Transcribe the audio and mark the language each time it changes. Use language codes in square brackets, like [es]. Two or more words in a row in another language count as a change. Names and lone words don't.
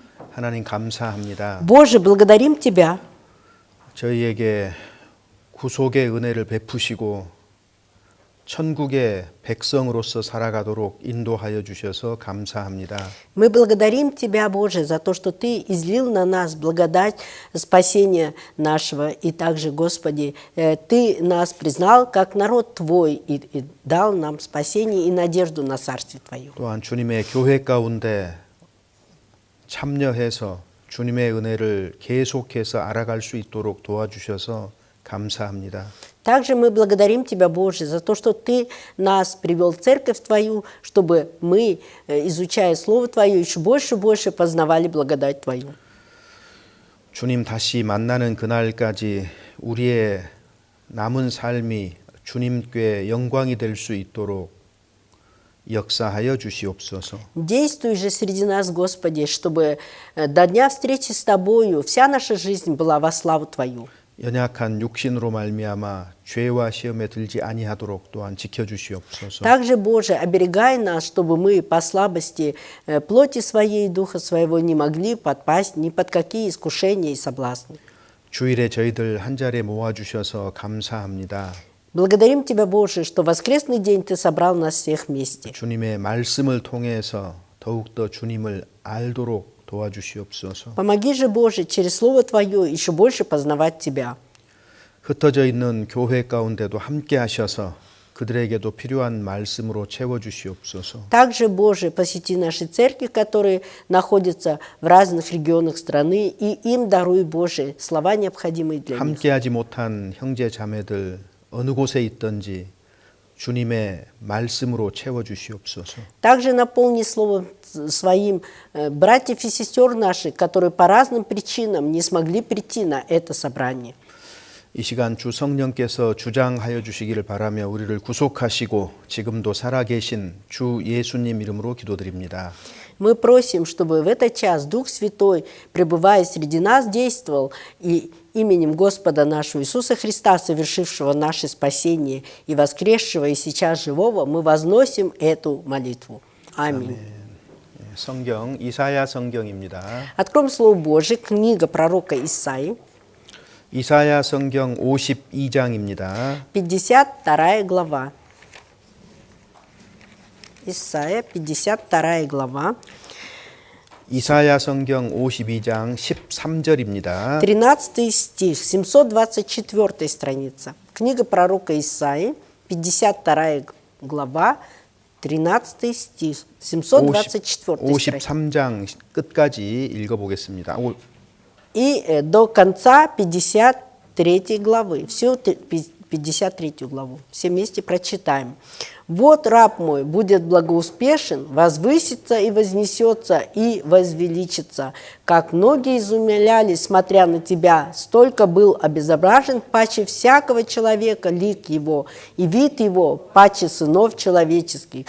[ko] 하나님 감사합니다. [ru] Боже, благодарим Тебя, [ko] 저희에게 구속의 은혜를 베푸시고 천국의 백성으로서 살아가도록 인도하여 주셔서 감사합니다. [ru] мы благодарим Тебя, Боже, за то, что Ты излил на нас благодать спасения нашего. И также, Господи, Ты нас признал как народ Твой и дал нам спасение и надежду на Царствие Твое. [ko] 또한 주님의 교회 가운데 참여해서 주님의 은혜를 계속해서 알아갈 수 있도록 도와주셔서 감사합니다. [ru] Также мы благодарим Тебя, Боже, за то, что Ты нас привел в Церковь Твою, чтобы мы, изучая Слово Твое, еще больше и больше познавали благодать Твою. [ko] 주님 다시 만나는 그날까지 우리의 남은 삶이 주님께 영광이 될 수 있도록 역사하여 주시옵소서. [ru] Действуй же среди нас, Господи, чтобы до дня встречи с Тобою вся наша жизнь была во славу Твою. [ko] 연약한 육신으로 말미암아 죄와 시험에 들지 아니하도록 또한 지켜 주시옵소서. [ru] Также, Боже, оберегай нас, чтобы мы по слабости плоти своей и духа своего не могли подпасть ни под какие искушения и соблазны. [ko] 주일에 저희들 한 자리에 모아 주셔서 감사합니다. [ru] Благодарим Тебя, Боже, что в воскресный день Ты собрал нас всех вместе. [ko] 주님의 말씀을 통해서 더욱더 주님을 알도록 도와주시옵소서. [ru] Помоги же, Боже, через Слово Твое еще больше познавать Тебя. [ko] 흩어져 있는 교회 가운데도 함께 하셔서 그들에게도 필요한 말씀으로 채워 주시옵소서. [ru] Также, Боже, посети наши церкви, которые находятся в разных регионах страны, и им даруй, Боже, слова, необходимые для них. [ko] 함께하지 못한 형제 자매들 어느 곳에 있든지 주님의 말씀으로 채워 주시옵소서. [ru] Также наполни Словом Своим братьев и сестер наших, которые по разным причинам не смогли прийти на это собрание. [ko] 이 시간 주 성령께서 주장하여 주시기를 바라며 우리를 구속하시고 지금도 살아계신 주 예수님 이름으로 기도드립니다. [ru] Мы просим, чтобы в этот час Дух Святой, пребывая среди нас, действовал и именем Господа нашего Иисуса Христа, совершившего наше спасение и воскресшего и сейчас живого, мы возносим эту молитву. Аминь. [ko] 성경 이사야 성경입니다. [ru] Откроем Слово Божие, книга пророка Исаии, [ko] 이사야 성경 52장입니다. [ru] 52 глава. Исаия, 52 глава. [ko] 이사야 성경 52장 13절입니다. [ru] 13 стих, 724 страница. Книга пророка Исаии, 52 глава, 13 стих, 724 страница. [ko] 53장 끝까지 읽어보겠습니다. [ru] И до конца 53 главы, всю 53 главу, все вместе прочитаем. «Вот раб мой будет благоуспешен, возвысится и вознесется и возвеличится. Как многие изумлялись, смотря на тебя, столько был обезображен паче всякого человека лик его, и вид его паче сынов человеческих.